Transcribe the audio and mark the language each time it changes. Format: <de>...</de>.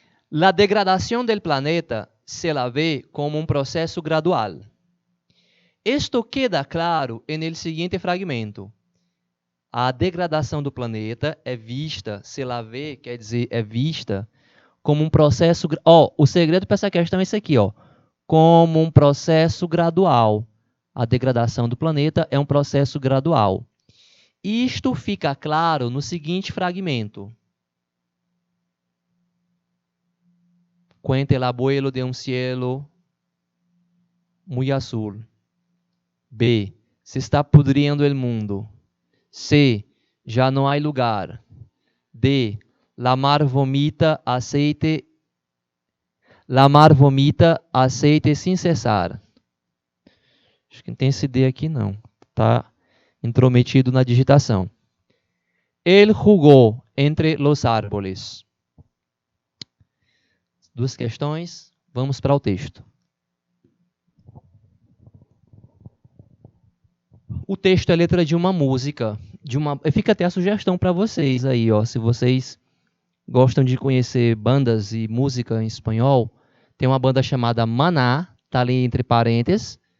<es>La degradación del planeta se la ve como un proceso gradual. Esto queda claro en el siguiente fragmento.</es> <pt>A degradação do planeta é vista,</pt> <es>se la vê,</es> <pt>quer dizer, é vista como um processo... o segredo para essa questão é esse aqui, como um processo gradual. A degradação do planeta é um processo gradual. Isto fica claro no seguinte fragmento.</pt> <es>Cuenta el abuelo de un cielo muy azul. B. Se está pudriendo el mundo.</es> <pt>C. Já não há lugar. D.</pt> <es>La mar vomita aceite</es> <pt>sem cessar. Acho que não tem esse D aqui não. Está intrometido na digitação.</pt> <es>Él jugó entre los árboles.</es> <pt>Duas questões, vamos para o texto. O texto é letra de uma música, fica até a sugestão para vocês aí, se vocês gostam de conhecer bandas e música em espanhol, tem uma banda chamada Maná, tá ali entre parênteses.</pt>